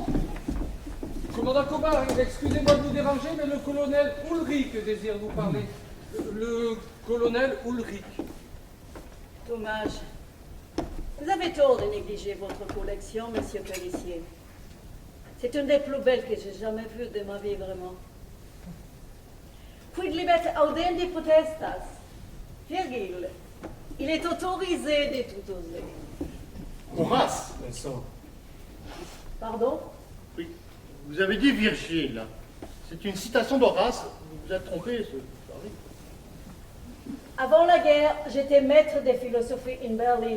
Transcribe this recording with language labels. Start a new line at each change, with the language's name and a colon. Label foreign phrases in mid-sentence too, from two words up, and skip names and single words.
French: Commandant Kobar, excusez-moi de vous déranger, mais le colonel Ulrich désire vous parler. Le colonel Ulrich. Dommage. Vous avez tort de négliger votre collection, monsieur Périssier. C'est une des plus belles que j'ai jamais vues de ma vie, vraiment.
Latin: Quid libet audendi potestas.
French: Virgile, il est autorisé de tout oser. Horace, Vincent. Pardon? Oui, vous avez dit Virgile. C'est une citation d'Horace. Vous vous êtes trompé, ce... Avant la guerre, j'étais maître de philosophie in Berlin.